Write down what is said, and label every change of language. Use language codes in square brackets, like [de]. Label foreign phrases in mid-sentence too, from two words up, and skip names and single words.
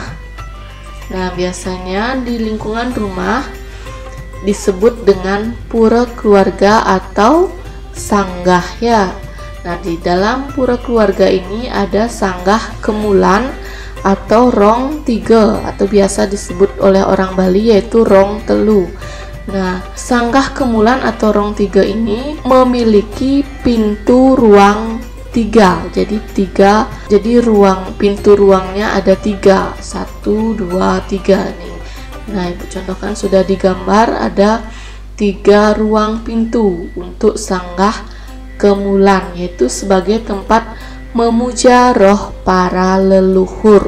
[id] Nah, biasanya di lingkungan rumah disebut dengan pura keluarga atau sanggah ya. Nah, di dalam pura keluarga ini ada sanggah kemulan atau rong 3 atau biasa disebut oleh orang Bali yaitu [ban] rong telu. [id] Nah, sanggah kemulan atau rong 3 ini memiliki pintu ruang 3 3. Jadi pintu ruangnya ada 3. 1, 2, 3 nih. Nah, Ibu contohkan sudah digambar ada 3 ruang pintu untuk Sanggah Kemulan, yaitu sebagai tempat memuja roh para leluhur.